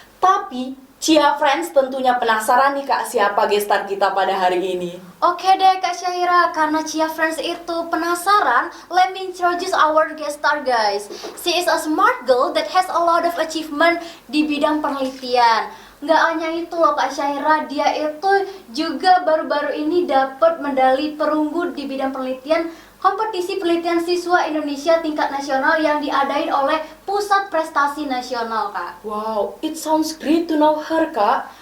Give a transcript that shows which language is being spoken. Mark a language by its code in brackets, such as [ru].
[id] Tapi Chia Friends tentunya penasaran nih Kak siapa gestar kita pada hari ini. Oke deh Kak Syahira, karena Chia Friends itu penasaran, [en] let me introduce our guest star guys. She is a smart girl that has a lot of achievement [id] di bidang penelitian. Nggak hanya itu loh Kak Syahira, dia itu juga baru-baru ini dapat medali perunggu di bidang penelitian kompetisi penelitian siswa Indonesia tingkat nasional yang diadain oleh Pusat Prestasi Nasional Kak. [en] Wow, it sounds great to know her Kak.